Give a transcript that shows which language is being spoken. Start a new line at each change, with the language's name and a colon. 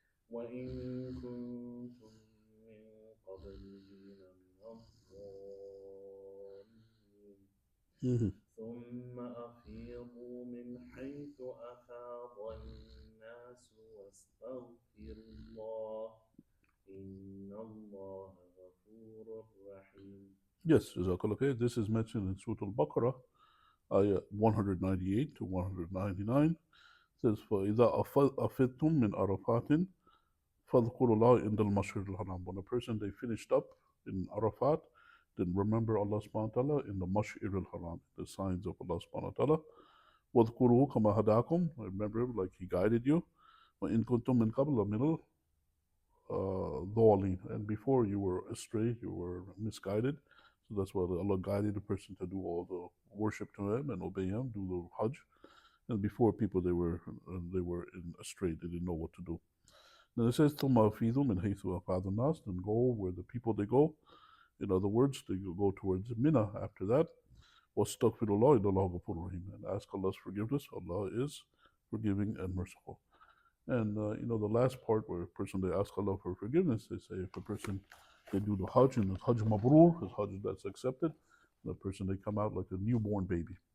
Arabic: وإن كنتم من قبله لمن الضالين ثم أفيضوا من حيث أفاض الناس واستغفروا الله إن الله غفور رحيم.
English: Yes, okay. This is mentioned in Surah Al-Baqarah, ayah 198 to 199. It says,
Arabic: فَإِذَا أَفِضْتُم مِّنْ عَرَفَاتٍ فَاذْكُرُوا اللَّهَ عِنْدَ الْمَشْعِرِ الْحَرَامِ.
English: When a person, they finished up in Arafat, then remember Allah subhanahu wa ta'ala in the Mash'ir al-Haram, the signs of Allah subhanahu wa ta'ala.
Arabic: وَاذْكُرُوهُ كَمَا هَدَاكُمْ.
English: Remember him like he guided you.
Arabic: وَإِن كُنتُم مِّن قَبْلَ مِنَ الضَّالِينَ.
English: And before you were astray, you were misguided. So that's why Allah guided the person to do all the worship to Him and obey Him, do the Hajj. And before people, they were astray, they didn't know what to do. Then it says,
Arabic: ثُمَّ أَفِيضُوا مِنْ حَيْثُ أَفَاضَ النَّاسِ.
English: Then go where the people they go. In other words, they go towards Mina after that.
Arabic: وَاسْتَغْفِرُ اللَّهَ إِنَّ اللَّهَ غَفُورٌ رَحِيمٌ.
English: And ask Allah's forgiveness. Allah is forgiving and merciful. And the last part where a person they ask Allah for forgiveness, they say if a person they do the Hajj and the Hajj Mabrur, his Hajj that's accepted, the person they come out like a newborn baby.